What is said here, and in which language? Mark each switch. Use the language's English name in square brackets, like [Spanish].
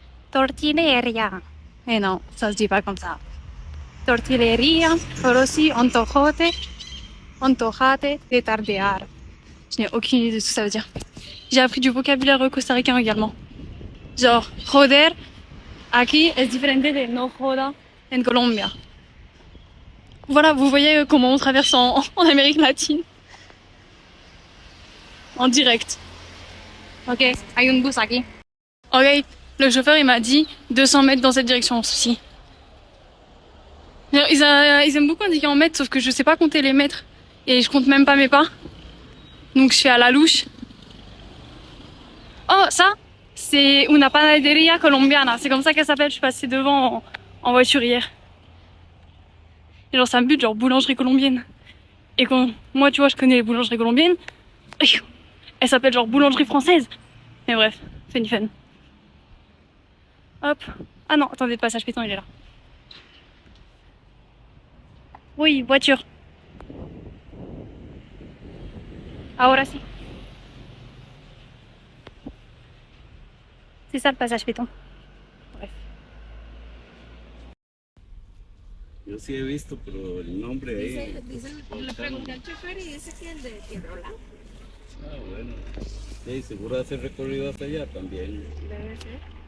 [French] Tortilleria. Eh non, ça se dit pas comme ça. Tortilleria, rossi, antojote, antojate de tardear. Je n'ai aucune idée de ce que ça veut dire. J'ai appris du vocabulaire costaricain également. [Spanish] Genre, joder, aquí es diferente de no joda en Colombia. [French] Voilà, vous voyez comment on traverse en Amérique latine. En direct. Ok, hay un bus aquí. Ok, le chauffeur il m'a dit 200 mètres dans cette direction aussi. Ils aiment beaucoup indiquer en mètres, sauf que je sais pas compter les mètres. Et je compte même pas mes pas. Donc je fais à la louche. Oh, ça, c'est una panadería colombiana. C'est comme ça qu'elle s'appelle. Je suis passée devant en voiture hier. Et genre, ça me bute, genre boulangerie colombienne. Et quand moi, tu vois, je connais les boulangeries colombiennes. Elle s'appelle genre boulangerie française. Mais bref, c'est fun. Hop. Ah non, attendez, le passage piéton, il est là. Oui, voiture. [Spanish] Ahora sí. [French] C'est ça le passage piéton. Bref. [Spanish] Yo sí he visto, pero el nombre ahí. Le pregunté al chofer y dice que el de Piedrola. Ah, bueno. Sí, seguro hace recorrido hasta allá también. Debe ser.